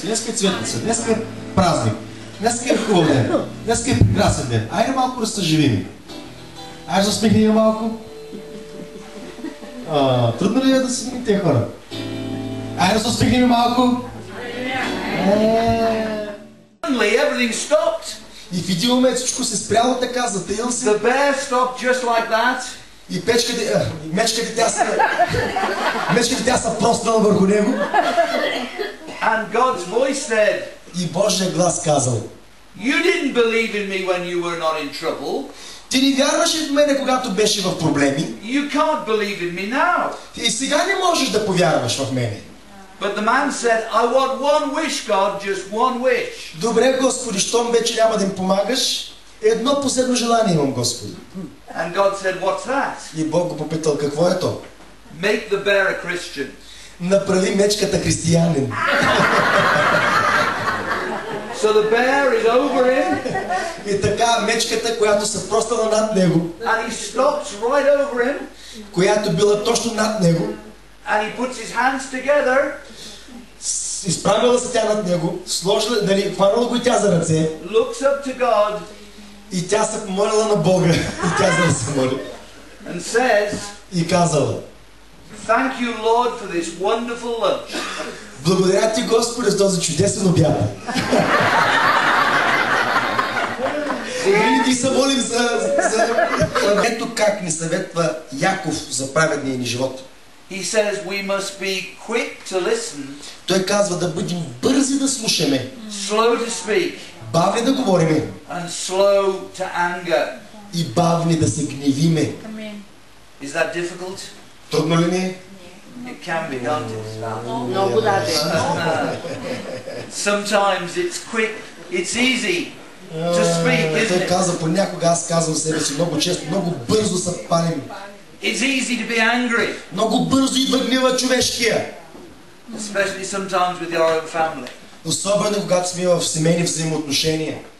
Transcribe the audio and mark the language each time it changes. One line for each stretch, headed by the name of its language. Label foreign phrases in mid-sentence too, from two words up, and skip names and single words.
Bulgarian: Днес е Цветница, днес е празник, днес е хубав ден, днес е прекрасен ден. Айде малко да съживим. Айде да усмихнем малко. Трудно ли е да се смихнем тези хора? Айде да се усмихнем малко.
English: Everything stopped.
Bulgarian: И в един момент всичко се спряло така, затаил се.
English: The bear stopped just like that.
Bulgarian: И мечката тя са простнала върху него.
English: And God's voice said,
Bulgarian: и Божия глас казал,
English: You didn't believe in me when you were not in trouble.
Bulgarian: Ти не вярваше в мене, когато беше в проблеми.
English: You can't believe in me now.
Bulgarian: И сега не можеш да повярваш в мене.
English: But the man said, I want one wish, God, just one wish.
Bulgarian: Добре, Господи, щом вече няма да им помагаш, едно последно желание имам, Господи.
English: And God said, what's that?
Bulgarian: И Бог го попитал, какво е то?
English: Make the bear a Christian.
Bulgarian: Направи мечката християнин.
English: So the bear is over him.
Bulgarian: И така мечката, която се простала над него.
English: And he stops right over him.
Bulgarian: Която била точно над него.
English: And he puts his hands together.
Bulgarian: Изправила се тя над него, сложила, нали, хванала го и тя за ръце.
English: Looks up to God.
Bulgarian: И тя се помолила на Бога. И тя за да се моли.
English: And says,
Bulgarian: и казала,
English: Thank you, Lord, for this wonderful lunch.
Bulgarian: Благодаря ти, Господи, за този чудесен обяд. И се молим за... Ето как ни съветва Яков за праведния ни живот.
English: He says we must be quick to listen.
Bulgarian: Той казва да бъдем бързи да слушаме.
English: Slow to speak.
Bulgarian: Бавни да говорим.
English: And slow to anger.
Bulgarian: И бавни да се гневиме.
English: Is that difficult?
Bulgarian: Трудно ли ни?
English: It can be, can't it?
Bulgarian: Много даже.
English: Sometimes it's quick, it's easy to speak, isn't
Bulgarian: Той
English: it?
Bulgarian: казва понякога, аз казвам себе си много често, много бързо се палим.
English: It's easy to be angry.
Bulgarian: Много бързо идва гнева човешкия.
English: Especially sometimes with your own family.
Bulgarian: Особено когато сме в семейни взаимоотношения.